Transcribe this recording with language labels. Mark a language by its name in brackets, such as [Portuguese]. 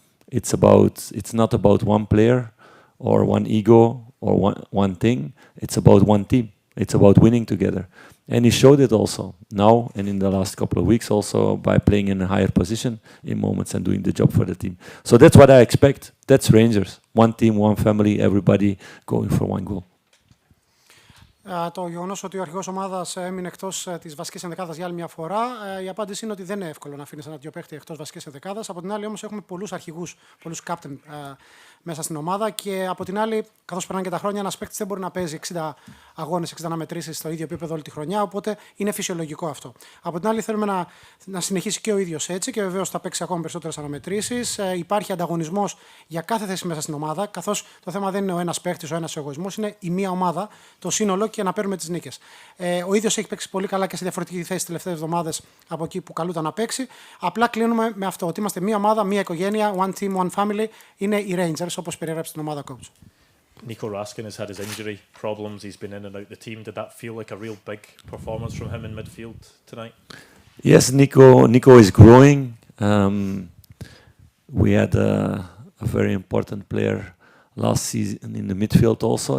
[English] It's not about one player or one ego or one thing. It's about one team. It's about winning together. And he showed it also now and in the last couple of weeks also by playing in a higher position in moments and doing the job for the team. So that's what I expect. That's Rangers. One team, one family, everybody going for one goal. [Greek] Το γεγονός ότι ο αρχηγός ομάδας έμεινε εκτός της βασικής ενδεκάδας για άλλη μια φορά, η απάντηση είναι ότι δεν είναι εύκολο να αφήνεις ένα-δυο παίχτη εκτός βασικής ενδεκάδας. Από την άλλη, όμως, έχουμε πολλούς αρχηγούς, πολλούς captain μέσα στην ομάδα και από την άλλη, καθώς περνάνε και τα χρόνια, ένας παίκτης δεν μπορεί να παίζει 60 αγώνες, 60 αναμετρήσεις στο ίδιο επίπεδο όλη τη χρονιά, οπότε είναι φυσιολογικό αυτό. Από την άλλη, θέλουμε να συνεχίσει και ο ίδιος έτσι και βεβαίως θα παίξει ακόμα περισσότερες αναμετρήσεις. Υπάρχει ανταγωνισμός για κάθε θέση μέσα στην ομάδα, καθώς το θέμα δεν είναι ο ένας παίκτης, ο ένας εγωισμός, είναι η μία ομάδα, το σύνολο και να παίρνουμε τις νίκες. Ο ίδιος έχει παίξει πολύ καλά και σε διαφορετική θέση τις τελευταίες εβδομάδες από εκεί που καλούταν να παίξει. Απλά κλείνουμε με αυτό, ότι είμαστε μία ομάδα, μία οικογένεια, [English] one team, one family. [Greek] Είναι οι Rangers, όπως περιέγραψε την ομάδα coach. [English] Nico Raskin has had his injury problems. He's been in and out the team. Did that feel like a real big performance from him in midfield tonight? Yes, Nico is growing. We had a very important player last season in the midfield also.